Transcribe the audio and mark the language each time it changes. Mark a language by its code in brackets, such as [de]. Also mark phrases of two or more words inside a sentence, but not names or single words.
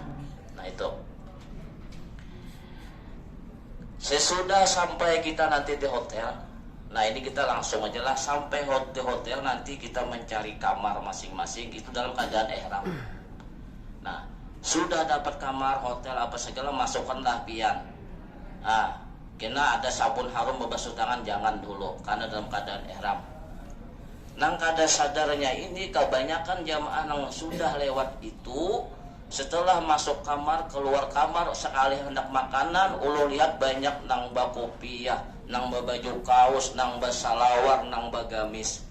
[id] Nah itu sesudah sampai kita nanti di hotel. Nah ini kita langsung aja lah sampai di hotel, nanti kita mencari kamar masing-masing itu dalam keadaan ihram. [bjn] Nah sudah dapat kamar hotel apa segala, masukkanlah pian. Nah kena ada sabun harum membasuh tangan jangan dulu karena dalam keadaan ihram. Nang kada sadarnya ini kebanyakan jamaah yang sudah lewat itu setelah masuk kamar, keluar kamar sekali hendak makanan, ulo lihat banyak nang bakopiah, nang baju kaos, nang basalawar, nang bagamis.